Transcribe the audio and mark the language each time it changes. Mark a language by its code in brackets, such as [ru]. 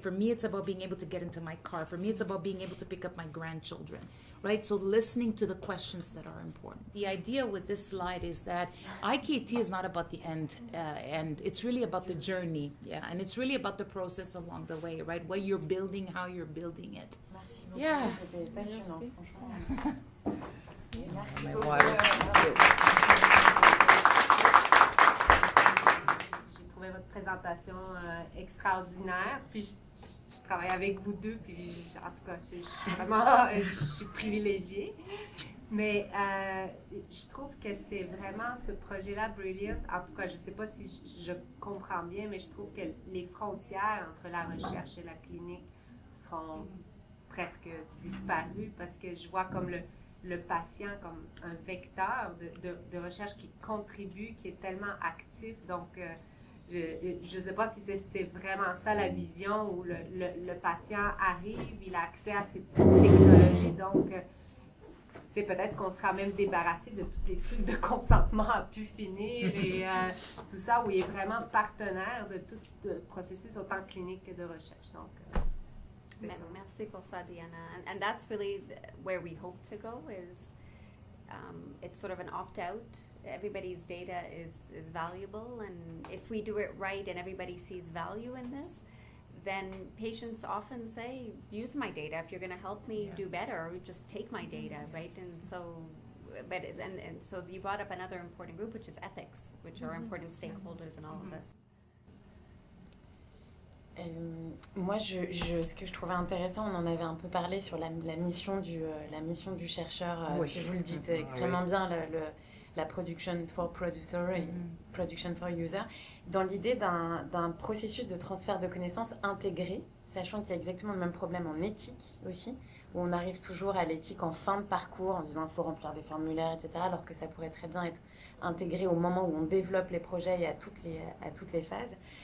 [en] For me, it's about being able to get into my car. For me, it's about being able to pick up my grandchildren, right? So listening to the questions that are important. The idea with this slide is that IKT is not about the end, and it's really about the journey, yeah, and it's really about the process along the way, right? What you're building, how you're building it. [fr] Merci beaucoup. [en] Yeah. [fr] C'était passionnant, franchement. Merci beaucoup. J'ai trouvé votre présentation extraordinaire. Puis je travaille avec vous deux, puis en tout cas, je suis vraiment je suis privilégiée. Mais je trouve que c'est vraiment ce projet-là, Brillant. En tout cas, je ne sais pas si je comprends bien, mais je trouve que les frontières entre la recherche et la clinique seront presque disparues parce que je vois comme le patient comme un vecteur de recherche qui contribue, qui est tellement actif. Donc, je ne sais pas si c'est vraiment ça la vision où le patient arrive, il a accès à ces technologies. Donc, tu sais, peut-être qu'on sera même débarrassé de tous les trucs de consentement à pu finir et tout ça, où il est vraiment partenaire de tout le processus autant clinique que de recherche. Donc, Merci pour ça, Diana. [en] And that's really where we hope to go is it's sort of an opt-out. Everybody's data is valuable, and if we do it right and everybody sees value in this, then patients often say, use my data. If you're going to help me do better, just take my data, right? And so, and so you brought up another important group, which is ethics, which are important stakeholders in all of this. [fr] Moi, ce que je trouvais intéressant, on en avait un peu parlé sur la mission du chercheur, oui. puis vous le dites extrêmement bien, la [en] production for producer [fr] et [en] production for user, [fr] dans l'idée d'un processus de transfert de connaissances intégré, sachant qu'il y a exactement le même problème en éthique aussi, où on arrive toujours à l'éthique en fin de parcours en se disant qu'il faut remplir des formulaires, etc., alors que ça pourrait très bien être intégré au moment où on développe les projets et à toutes les phases.